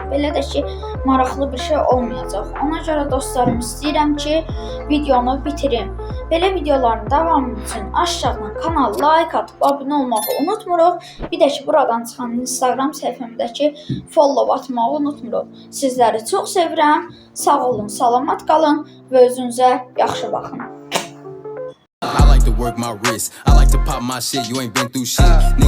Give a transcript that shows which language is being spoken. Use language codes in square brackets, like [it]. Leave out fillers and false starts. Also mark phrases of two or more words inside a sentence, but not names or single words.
[az] Belə də ki, maraqlı bir şey olmayacaq. Ona görə dostlarım, istəyirəm ki, videonu bitirim. Belə videoların davamı üçün aşağıdan kanala like atıb abunə olmağı unutmuruq. Bir də ki, buradan çıxan Instagram səhifəmdəki follow atmağı unutmuruq. Sizləri çox sevirəm. Sağ olun, salamat qalın və özünüzə yaxşı baxın. [en] I like to work my wrist. I like to pop my shit. You ain't been through shit. Niggas